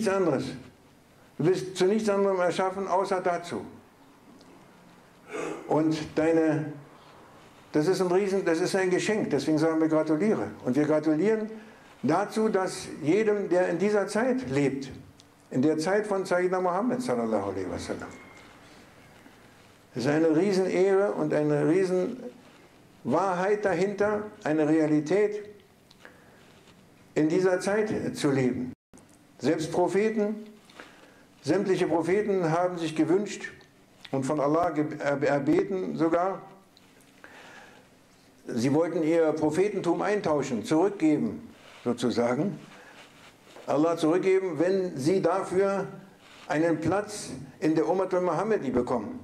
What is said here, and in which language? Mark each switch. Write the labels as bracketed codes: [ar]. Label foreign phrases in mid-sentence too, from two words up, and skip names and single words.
[de] Nichts anderes. Du bist zu nichts anderem erschaffen, außer dazu. Und das ist ein Geschenk, deswegen sagen wir gratuliere. Und wir gratulieren dazu, dass jedem, der in dieser Zeit lebt, in der Zeit von [ar] سيدنا محمد صلى الله عليه وسلم. [de] Es ist eine Riesenehre und eine Riesenwahrheit dahinter, eine Realität, in dieser Zeit zu leben. Selbst Propheten, sämtliche Propheten haben sich gewünscht und von Allah erbeten sogar, sie wollten ihr Prophetentum eintauschen, zurückgeben sozusagen, Allah zurückgeben, wenn sie dafür einen Platz in der [ar] أمة المحمدي [de] bekommen.